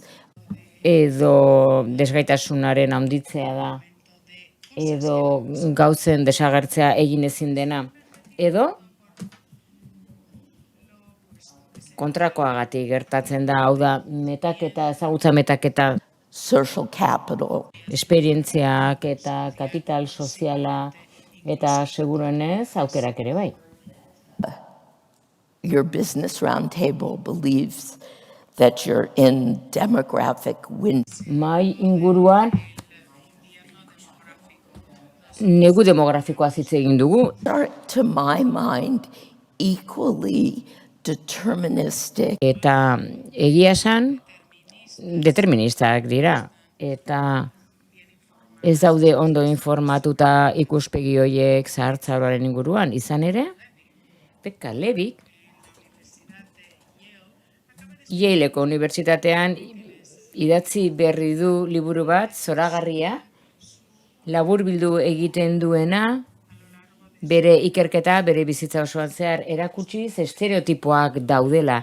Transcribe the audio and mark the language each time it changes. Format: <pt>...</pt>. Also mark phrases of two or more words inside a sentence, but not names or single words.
<eu>edo desgaitasunaren handitzea da, edo gauzen desagertzea egin ezin dena, edo kontrakoagatik gertatzen da, hau da, metaketa, ezagutza metaketa,</eu> <en>social capital,</en> <eu>esperientziak eta kapital soziala, eta seguruenez aukerak ere bai.</eu> <en>your business roundtable believes that you're in demographic window.</en> <eu>Mai inguruan, negu demografikoa hitz egin dugu,</eu> <en>Are, to my mind, equally deterministic.</en> <eu>eta egia esan, deterministak dira, eta ez daude ondo informatuta ikuspegi horiek zahartzaroaren inguruan, izan ere, Pekka Levik, Yaleko Unibertsitatean idatzi berri du liburu bat, zoragarria, laburbildu egiten duena, bere ikerketa, bere bizitza osoan zehar erakutsiz estereotipoak daudela,</eu>